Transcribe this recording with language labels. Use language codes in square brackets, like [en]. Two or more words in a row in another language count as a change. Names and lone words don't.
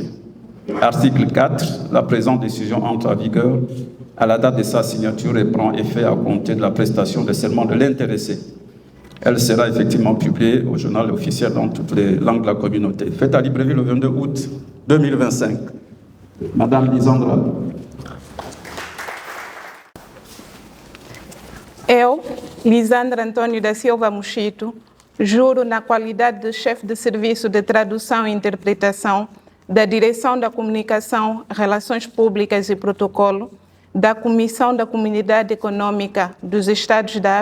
[fr] Article 4, la présente décision entre en vigueur à la date de sa signature et prend effet à compter de la prestation de serment de l'intéressé. Elle sera effectivement publiée au journal officiel dans toutes les langues de la communauté. Faite à Libreville le 22 août 2025. Madame Lisandra. [pt] Eu, Lisandra Antônio da Silva Mushito, juro na qualidade de chefe de serviço de tradução e interpretação da Direção da Comunicação, Relações Públicas e Protocolo da Comissão da Comunidade Econômica dos Estados da